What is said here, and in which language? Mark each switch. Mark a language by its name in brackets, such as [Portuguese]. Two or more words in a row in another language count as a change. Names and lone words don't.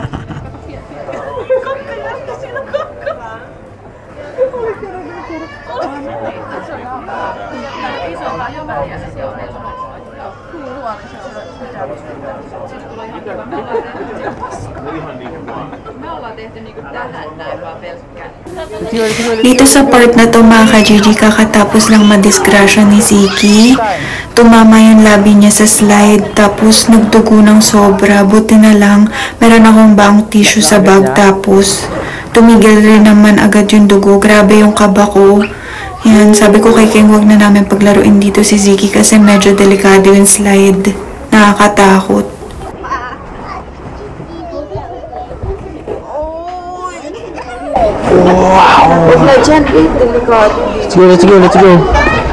[Finnish] Kakka jättä, siinä on kakka. Oli kerran. Se on isompaa jo väliä. Se on meillä Me ollaan tehty niinku tähän näin vaan pelkkään. [Filipino] Dito sa part na to mga ka-GG, kakatapos lang madisgrasya ni Ziki. Tumama yung labi niya sa slide, tapos nagdugo ng sobra. Buti na lang, meron akong baong tissue sa bag, tapos tumigil rin naman agad yung dugo. Grabe yung kaba ko. Yan, sabi ko kay King, wag na namin paglaruin dito si Ziki kasi medyo delikado yung slide. Nakakatakot. [English] Wow! Let's go, let's go.